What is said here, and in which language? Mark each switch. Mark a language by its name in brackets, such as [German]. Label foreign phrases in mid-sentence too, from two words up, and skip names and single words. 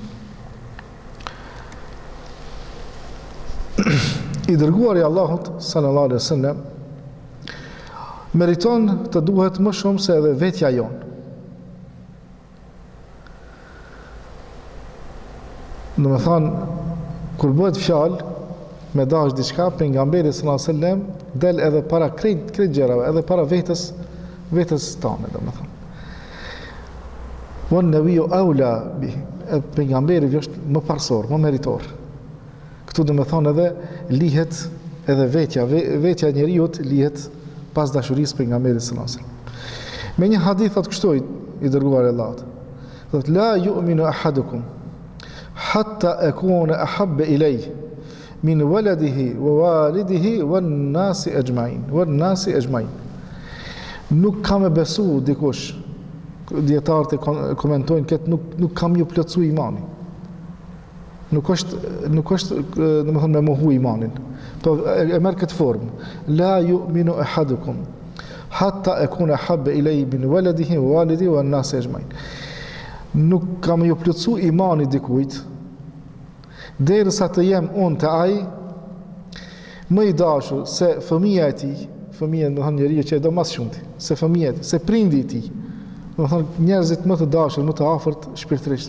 [Albanian] I dërguari i Allahut [Arabic] صلى الله عليه وسلم [Albanian] meriton të duhet më shumë se edhe vetja jonë. Domethënë, kur bëhet fjalë me dash diçka, pejgamberi [Arabic] صلى الله عليه وسلم [Albanian] del edhe para krejt gjërave, edhe para vetes tonë, domethënë. [Arabic] والنبي أولى بـ, [Albanian] pejgamberi është më parsor, më meritor. Këtu domethënë edhe lihet edhe vetja e njeriut lihet pas dashurisë pejgamberit [Arabic] صلى الله عليه وسلم. [Albanian] Me një hadith thotë kështu i dërguari i Allahut. [Arabic] Thotë لا يؤمن أحدكم حتى أكون أحب إليه من ولده ووالده والناس أجمعين. [Albanian] Nuk kam e besu dikush, dietarët e komentojnë këtë nuk kam ju plotsu imanin. Nuk është domethënë me mohu imanin. Po e merr këtë formë. [Arabic] لا يؤمن أحدكم حتى أكون أحب إليه من ولده ووالده والناس أجمعين. [Albanian] Nuk kam ju plotsu imani dikujt derisa të jem unë të ai më i dashur se fëmia e tij, fëmia domethënë njeriu që e do më shumë, se fëmia e tij, se prindi i tij. Domethënë njerëzit më të dashur, më të afërt shpirtërisht.